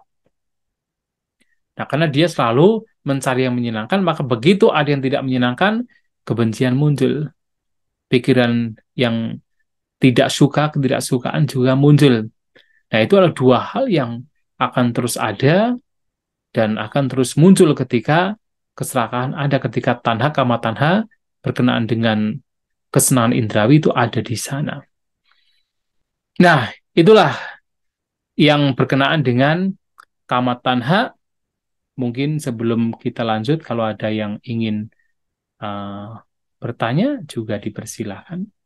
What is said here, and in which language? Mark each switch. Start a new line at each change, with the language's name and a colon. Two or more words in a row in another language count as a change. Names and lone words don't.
Indonesian: Nah, karena dia selalu mencari yang menyenangkan, maka begitu ada yang tidak menyenangkan, kebencian muncul. Pikiran yang tidak suka, ketidaksukaan juga muncul. Nah, itu adalah dua hal yang akan terus ada dan akan terus muncul ketika keserakahan ada, ketika
Pali: tanha kama tanha
Indonesian: berkenaan dengan kesenangan indrawi itu ada di sana. Nah, itulah yang berkenaan dengan
Pali: kama tanha.
Indonesian: Mungkin sebelum kita lanjut, kalau ada yang ingin bertanya juga dipersilahkan.